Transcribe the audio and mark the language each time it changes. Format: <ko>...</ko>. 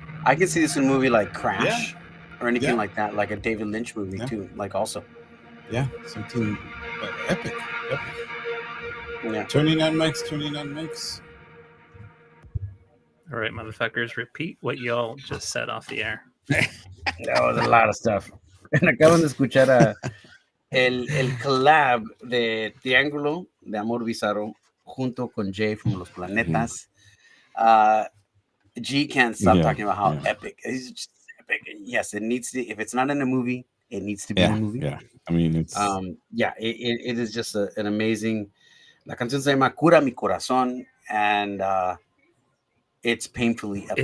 <en>I can see this in a movie like Crash or anything Yeah. like that, like a David Lynch movie too. Like also, yeah, something epic. yeah. Turning on mics. All right, motherfuckers, repeat what y'all just said off the air. That was a lot of stuff. And</en> <es>acaban de escuchar el collab de Triángulo de Amor Bizarro junto con Jay from Los Planetas.</es> <en>G can't stop talking about how epic. It's just epic. And yes, it needs to. If it's not in a movie, it needs to be in a movie. Yeah, I mean it's. It is just an amazing.</en> <es>La canción se llama Cura Mi Corazón,</es> <en>and it's painfully epic.</en>